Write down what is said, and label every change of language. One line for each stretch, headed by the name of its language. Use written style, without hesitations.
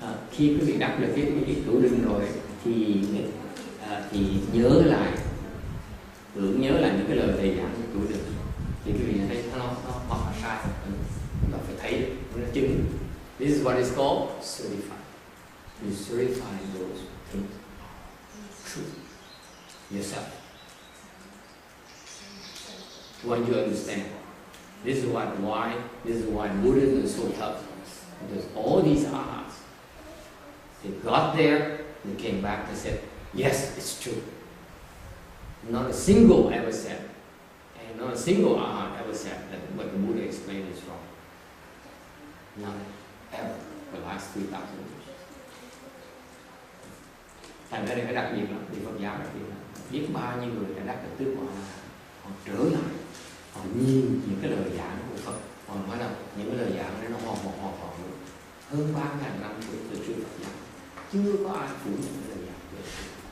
Vietnamese: Khi quý vị đắc được cái cửu định rồi thì nhớ lại, tưởng nhớ lại những cái lời thầy giảng của cửu định, thì quý vị thấy nó hoặc là sai, và phải thấy được, nó chứng.
English: This is what is called certify. You certify those things true yourself. When you understand, this is why Buddhism is so tough, because all these Arhats, they got there, they came back and said, yes, it's true. Not a single ever said, and not a single Arhat ever said that what the Buddha explained is wrong. None ever for the last 3,000 years.
Vietnamese: Thành ra đây phải đặc biệt lắm, vì Phật giáo đặc biệt lắm. Biết bao nhiêu người đã đắc được tước họ là họ trở lại, họ nhìn những cái lời giảng của Phật, họ nói là những cái lời giảng đó nó hoàn luôn. Hơn 3.000 năm tuổi từ trước Phật giáo, chưa có ai phủ nhận cái lời giảng của Phật.